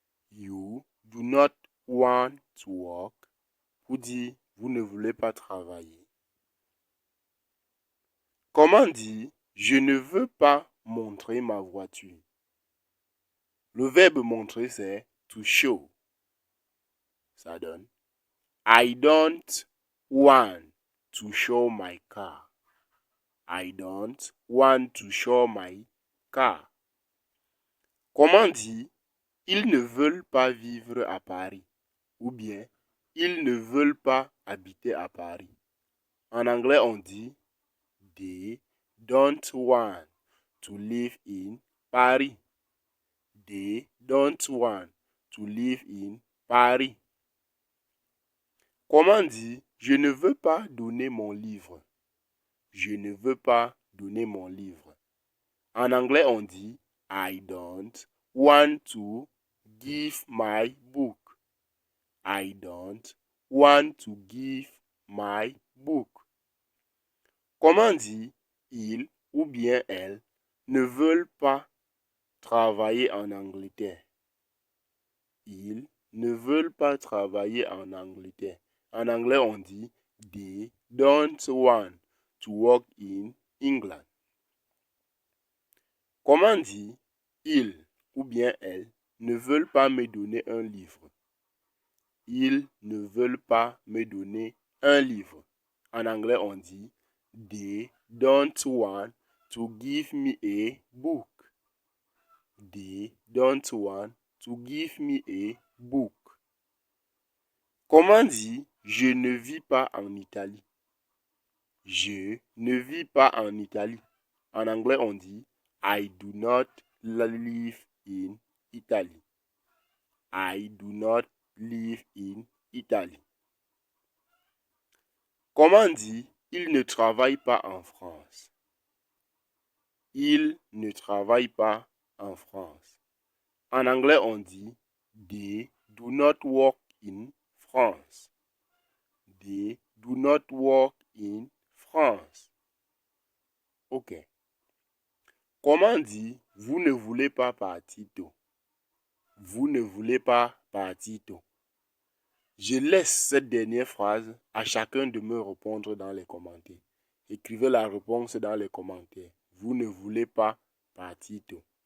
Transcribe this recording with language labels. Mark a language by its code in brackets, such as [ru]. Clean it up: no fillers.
[en] You do not want to work. [fr] Pour dire vous ne voulez pas travailler. Comment dire je ne veux pas montrer ma voiture? Le verbe montrer c'est to show. Ça donne [en] I don't want to show my car. I don't want to show my car. [fr] Comment dire ils ne veulent pas vivre à Paris? Ou bien ils ne veulent pas habiter à Paris? En anglais, on dit [en] they don't want to live in Paris. They don't want to live in Paris. [fr] Comment dire je ne veux pas donner mon livre? Je ne veux pas donner mon livre. En anglais, on dit [en] I don't want to give my book. I don't want to give my book. [fr] Comment dire il ou bien elle ne veulent pas travailler en Angleterre? Ils ne veulent pas travailler en Angleterre. En anglais, on dit [en] they don't want to work in England. [fr] Comment dire ils ou bien elles ne veulent pas me donner un livre? Ils ne veulent pas me donner un livre. En anglais, on dit [en] they don't want to give me a book. They don't want to give me a book. [fr] Comment dire je ne vis pas en Italie? Je ne vis pas en Italie. En anglais, on dit [en] I do not live in Italy. I do not live in Italy. [fr] Comment dire il ne travaille pas en France? Il ne travaille pas en France. En anglais, on dit [en] they do not work in France. They do not work in France. Ok. [fr] Comment dire vous ne voulez pas partir tôt? Vous ne voulez pas partir tôt. Je laisse cette dernière phrase à chacun de me répondre dans les commentaires. Écrivez la réponse dans les commentaires. Vous ne voulez pas partir tôt.